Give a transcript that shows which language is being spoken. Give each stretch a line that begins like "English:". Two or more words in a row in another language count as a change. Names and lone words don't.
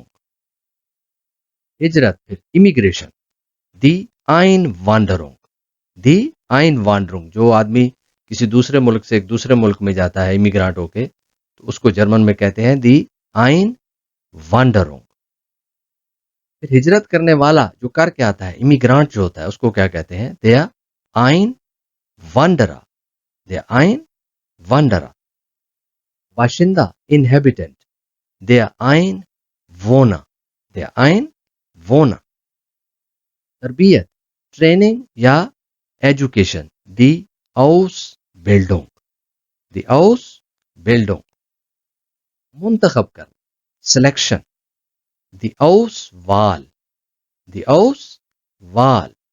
Urdu: ہجرت، پھر امیگریشن,
German: die Einwanderung, die Einwanderung.
Urdu: جو آدمی کسی دوسرے ملک سے ایک دوسرے ملک میں جاتا ہے امیگرانٹ ہو کے، تو اس کو جرمن میں کہتے ہیں
German: die Einwanderung.
Urdu: پھر ہجرت کرنے والا جو کر کے آتا ہے، امیگرانٹ جو ہوتا ہے، اس کو کیا کہتے ہیں?
German: der Einwanderer, der Einwanderer। बाशिंदा, inhabitant, der Einwohner, der Einwohner।
Urdu: تربیت، ٹریننگ یا ایجوکیشن,
German: die Ausbildung, die Ausbildung।
Urdu: منتخب کرنا، سلیکشن,
German: die Auswahl, die Auswahl।